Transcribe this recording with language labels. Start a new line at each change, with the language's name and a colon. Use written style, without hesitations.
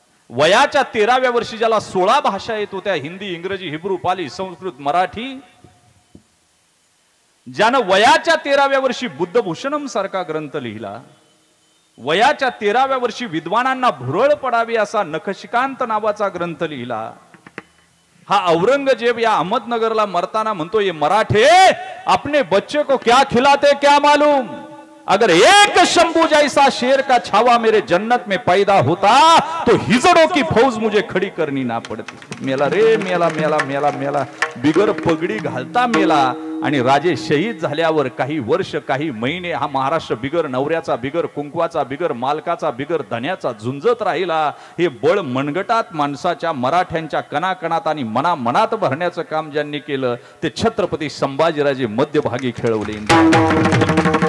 Marathi: वयाच्या 13व्या वर्षी ज्याला 16 भाषा येत होत्या, हिंदी, इंग्रजी, हिब्रू, पाली, संस्कृत, मराठी. ज्यानं वयाच्या 13व्या वर्षी बुद्धभूषणम सारखा ग्रंथ लिहिला. वयाच्या 13व्या वर्षी विद्वानांना भुरळ पडावी असा नखशिकांत नावाचा ग्रंथ लिहिला. हा औरंगजेब या अहमदनगरला मरताना म्हणतो,
Hindi: ये मराठे अपने बच्चे को क्या खिलाते क्या मालूम, अगर एक शंभू जैसा शेर का छावा मेरे जन्नत में पैदा होता तो हिजड़ों की फौज मुझे खड़ी करनी ना पड़ती.
Marathi: मेला रे मेला मेला मेला मेला. बिगर पगडी घालता मेला. आणि राजे शहीद झाल्यावर काही वर्ष, काही महिने हा महाराष्ट्र बिगर नवऱ्याचा, बिगर कुंकवाचा, बिगर मालकाचा, बिगर धन्याचा झुंजत राहिला. हे बळ मनगटात माणसाच्या, मराठ्यांच्या कणाकणात आणि मनामनात भरण्याचं काम ज्यांनी केलं ते छत्रपती संभाजीराजे मध्यभागी खेळवले.